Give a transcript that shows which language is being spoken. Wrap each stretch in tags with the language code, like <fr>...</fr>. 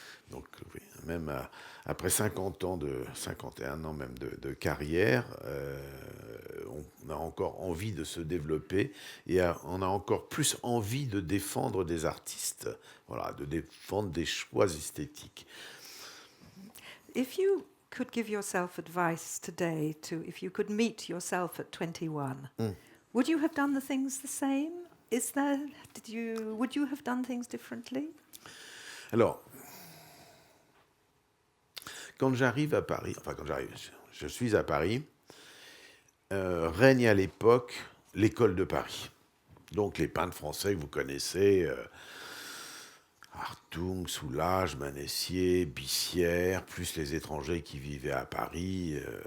<fr>Donc, oui, même après 51 ans même de carrière, on a encore envie de se développer et on a encore plus envie de défendre des artistes, voilà, de défendre des choix esthétiques.</fr> <en>If you could give yourself advice today if you could meet yourself at 21, would you have done the things the same? Would you have done things differently?</en> <fr>Alors, quand j'arrive à Paris, je suis à Paris, règne à l'époque l'école de Paris. Donc les peintres français que vous connaissez, Hartung, Soulages, Manessier, Bissière, plus les étrangers qui vivaient à Paris,</fr>